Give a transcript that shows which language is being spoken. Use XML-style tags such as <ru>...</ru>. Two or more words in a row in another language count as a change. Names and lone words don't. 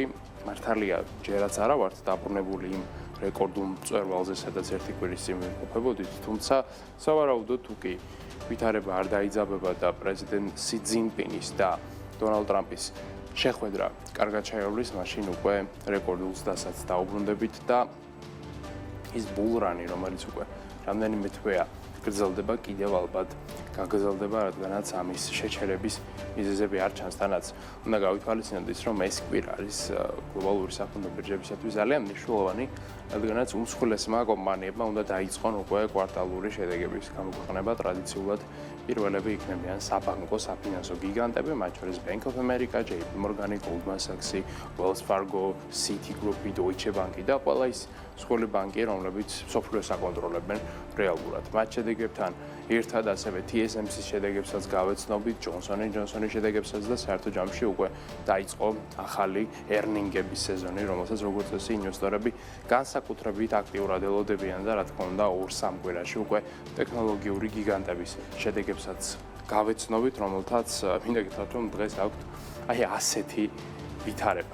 <ka>მართალია, ჯერაც არა ვართ დაბრუნებული იმ რეკორდულ მწვერვალზე, სადაც ერთი კვირის წინ ვიმყოფებოდით, თუმცა სავარაუდოდ თუ კი ვითარება არ დაიძაბება და პრეზიდენტ სი ძინპინის და დონალდ ტრამპის შეხვედრა კარგად შეავლის, მაშინ უკვე რეკორდულ ზრდასაც დაუბრუნდებით და ის ბულრანი, რომელიც უკვე რამდენიმე თვეა გრძელდება, კიდევ ალბათ გაგრძელდება, რადგანაც ამის შეჩერების მიზეზები არ ჩანს. თანაც უნდა გავითვალისწინოთ ის, რომ ეს კვირა არის გლობალური საფონდო ბირჟებისათვის ძალიან მნიშვნელოვანი, რადგანაც უმსხვილესმა კომპანიებმა უნდა დაიწყონ უკვე კვარტალური შედეგების გამოქვეყნება. ტრადიციულად პირველები იქნებიან საბანკო, საფინანსო გიგანტები, მათ შორის Bank of America, JP Morgan, Goldman Sachs, Wells Fargo, Citigroup, Deutsche Bank და ყველა ის სხვადასხვა ბანკი, რომლებიც სოფლიოს აკონტროლებენ რეალურად. მათ შედეგებთან ერთად ასევე TSMC-ის შედეგებსაც გავეცნობით, Johnson & Johnson-ის შედეგებსაც და საერთო ჯამში უკვე დაიწყო ახალი earning-ების სეზონი, რომელსაც როგორც წესი ინვესტორები განსაკუთრებით აქტიურად ელოდებიან და რა თქმა უნდა 2-3 კვირაში უკვე ტექნოლოგიური გიგანტების შედეგებსაც გავეცნობით, რომელთაც მინდა გითხრათ, რომ დღეს აქვთ აი ასეთი ვითარება.</ka>